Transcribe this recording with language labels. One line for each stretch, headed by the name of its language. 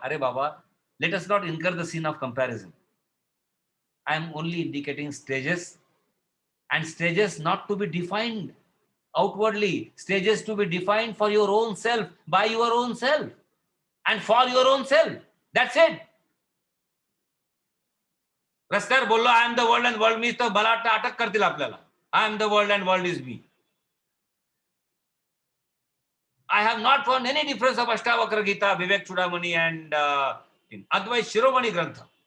English: Are Baba, let us not incur the sin of comparison. I am only indicating stages, and stages not to be defined outwardly, stages to be defined for your own self, by your own self, and for your own self. That's it.
Marathi: रस्त्यावर बोललो I am the world and world मी, तर मला वाटतं अटक करतील आपल्याला.
English: I am the world and world is me. I have not found any difference of Ashtavakra Gita, Vivek Chudamani and Advait Shiromani ग्रंथ.